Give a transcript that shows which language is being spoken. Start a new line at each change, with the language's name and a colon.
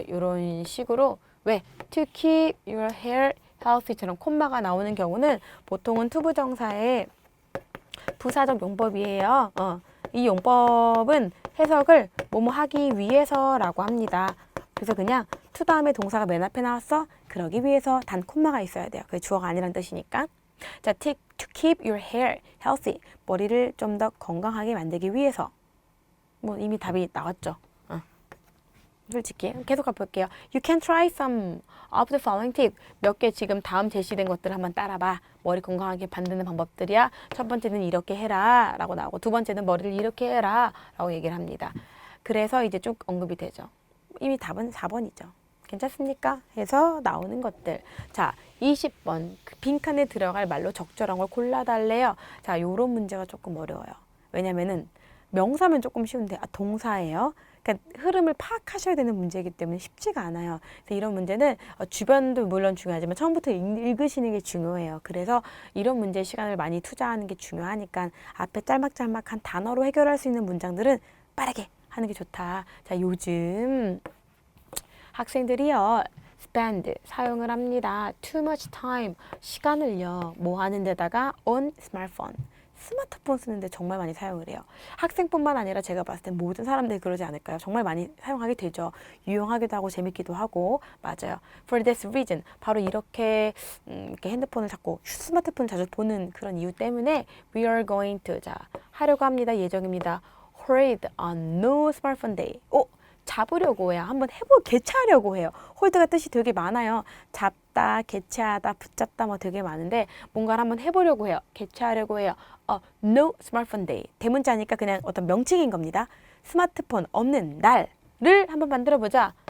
Korean: 이런 식으로 왜
English: to keep your hair healthy
Korean: 처럼 콤마가 나오는 경우는 보통은 to 부정사의 부사적 용법이에요. 이 용법은 해석을 뭐뭐 하기 위해서라고 합니다. 그래서 그냥 to 다음에 동사가 맨 앞에 나왔어. 그러기 위해서 단 콤마가 있어야 돼요. 그게 주어가 아니란 뜻이니까.
English: 자, to keep your hair healthy.
Korean: 머리를 좀 더 건강하게 만들기 위해서. 뭐 이미 답이 나왔죠. 솔직히 계속 가볼게요.
English: You can try some of the following tip.
Korean: 몇 개 지금 다음 제시된 것들을 한번 따라봐. 머리 건강하게 만드는 방법들이야. 첫 번째는 이렇게 해라 라고 나오고 두 번째는 머리를 이렇게 해라 라고 얘기를 합니다. 그래서 이제 쭉 언급이 되죠. 이미 답은 4번이죠. 괜찮습니까? 해서 나오는 것들. 자, 20번. 그 빈칸에 들어갈 말로 적절한 걸 골라달래요. 자, 요런 문제가 조금 어려워요. 왜냐면은 명사면 조금 쉬운데 동사예요. 그러니까 흐름을 파악하셔야 되는 문제이기 때문에 쉽지가 않아요. 그래서 이런 문제는 주변도 물론 중요하지만 처음부터 읽으시는 게 중요해요. 그래서 이런 문제에 시간을 많이 투자하는 게 중요하니까 앞에 짤막짤막한 단어로 해결할 수 있는 문장들은 빠르게 하는 게 좋다. 자, 요즘 학생들이요. spend 사용을 합니다. too much time 시간을요. 뭐 하는 데다가 on smartphone 스마트폰 쓰는데 정말 많이 사용을 해요. 학생뿐만 아니라 제가 봤을 땐 모든 사람들이 그러지 않을까요? 정말 많이 사용하게 되죠. 유용하기도 하고 재밌기도 하고 맞아요.
English: For this reason
Korean: 바로 이렇게 핸드폰을 자꾸 스마트폰을 자주 보는 그런 이유 때문에
English: we are going to
Korean: 자 하려고 합니다. 예정입니다.
English: hold on no smartphone day.
Korean: 잡으려고 해요. 한번 개최하려고 해요. 홀드가 뜻이 되게 많아요. 잡다, 개최하다, 붙잡다 뭐 되게 많은데 뭔가를 한번 해보려고 해요. 개최하려고 해요. No smartphone day. 대문자니까 그냥 어떤 명칭인 겁니다. 스마트폰 없는 날을 한번 만들어보자.